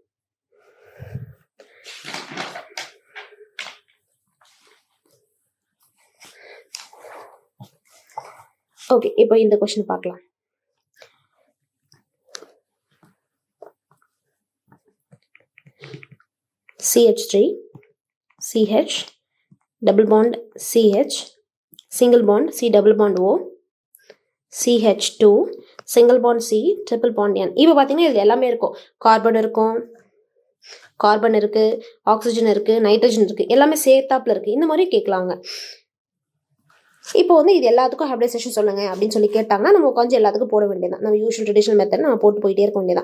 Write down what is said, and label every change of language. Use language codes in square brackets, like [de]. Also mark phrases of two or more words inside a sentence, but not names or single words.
[ta] ஓகே, இப்போ இந்த கொஸ்டின் பார்க்கலாம். [en] CH3 CH double bond CH single bond C double bond O CH2 single bond C triple bond N. [ta] இப்போ பார்த்தீங்கன்னா இது எல்லாமே இருக்கும். கார்பன் இருக்கும், கார்பன் இருக்கு, ஆக்சிஜன் இருக்கு, நைட்ரஜன் இருக்கு, எல்லாமே சேர்த்தாப்புல இருக்கு. இந்த மாதிரி கேட்கலாங்க. இப்போ வந்து இது எல்லாத்துக்கும் ஹைப்ரிடைசேஷன் சொல்லுங்க அப்படின்னு சொல்லி கேட்டாங்கன்னா நம்ம கொஞ்சம் எல்லாத்துக்கும் போட வேண்டியதான். நம்ம [en] usual traditional method [ta] நம்ம போட்டு போயிட்டே இருக்க வேண்டியதான்.